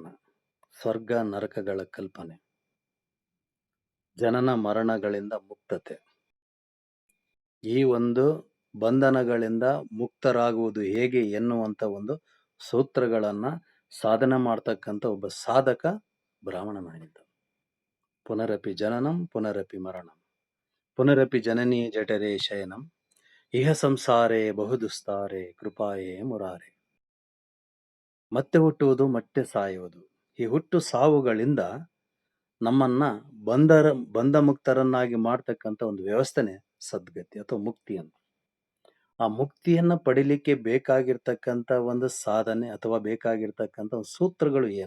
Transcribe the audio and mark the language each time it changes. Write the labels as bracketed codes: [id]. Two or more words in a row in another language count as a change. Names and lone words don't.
[kn] ಸ್ವರ್ಗ ನರಕಗಳ ಕಲ್ಪನೆ, ಜನನ ಮರಣಗಳಿಂದ ಮುಕ್ತತೆ, ಈ ಒಂದು ಬಂಧನಗಳಿಂದ ಮುಕ್ತರಾಗುವುದು ಹೇಗೆ ಎನ್ನುವಂತ ಒಂದು ಸೂತ್ರಗಳನ್ನ ಸಾಧನೆ ಮಾಡ್ತಕ್ಕಂಥ ಒಬ್ಬ ಸಾಧಕ ಬ್ರಾಹ್ಮಣನಾಗಿದ್ದ. [sa] ಪುನರಪಿ ಜನನಂ ಪುನರಪಿ ಮರಣಂ, ಪುನರಪಿ ಜನನೀ ಜಠರೇ ಶಯನಂ, ಇಹ ಸಂಸಾರೇ ಬಹುದುಸ್ತಾರೆ ಕೃಪಾಯೇ ಮುರಾರೆ. [kn] ಮತ್ತೆ ಹುಟ್ಟುವುದು, ಮತ್ತೆ ಸಾಯುವುದು. ಈ ಹುಟ್ಟು ಸಾವುಗಳಿಂದ ನಮ್ಮನ್ನ ಬಂಧ ಮುಕ್ತರನ್ನಾಗಿ ಮಾಡ್ತಕ್ಕಂಥ ಒಂದು ವ್ಯವಸ್ಥೆನೆ ಸದ್ಗತಿ ಅಥವಾ ಮುಕ್ತಿ ಅಂತ. ಆ ಮುಕ್ತಿಯನ್ನ ಪಡಿಲಿಕ್ಕೆ ಬೇಕಾಗಿರ್ತಕ್ಕಂಥ ಒಂದು ಸಾಧನೆ ಅಥವಾ ಬೇಕಾಗಿರ್ತಕ್ಕಂಥ ಒಂದು ಸೂತ್ರಗಳು ಏನು?